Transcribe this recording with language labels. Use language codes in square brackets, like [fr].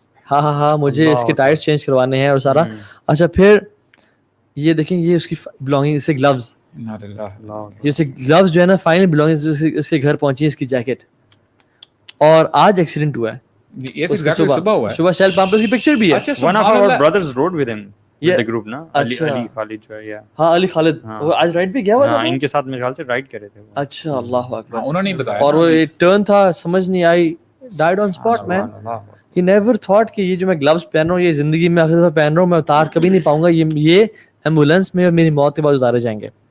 [ur] ہاں مجھے اس کے ٹائرز چینج کروانے ہیں اور سارا. اچھا پھر یہ دیکھیں یہ اس کی بلانگنگ, اسے گلوز, یہ اسے گلوز جو ہے نا فائنل بلانگنگ اس کے گھر پہنچی ہے, اس کی جیکٹ. اور آج ایکسیڈنٹ ہوا ہے صبح شیل پمپ پہ, اس کی پکچر بھی ہے. [en] one of our brothers rode with him with the group نا, علی خالد جو ہے. [ur] ہاں علی خالد, وہ آج رائڈ پہ گیا ہوا تھا, ان کے ساتھ میرے خیال سے رائڈ کرے تھے. اچھا اللہ اکبر, انہوں نے بتایا. اور وہ ایک ٹرن تھا سمجھ نہیں آئی, [en] Died on spot man. He never thought [ur] کہ یہ جو میں گلوز پہن رہا ہوں یہ زندگی میں آخر دفعہ پہن رہا ہوں, میں اتار کبھی نہیں پاؤں گا, یہ ایمبولینس میں میری موت کے بعد اتارے جائیں گے.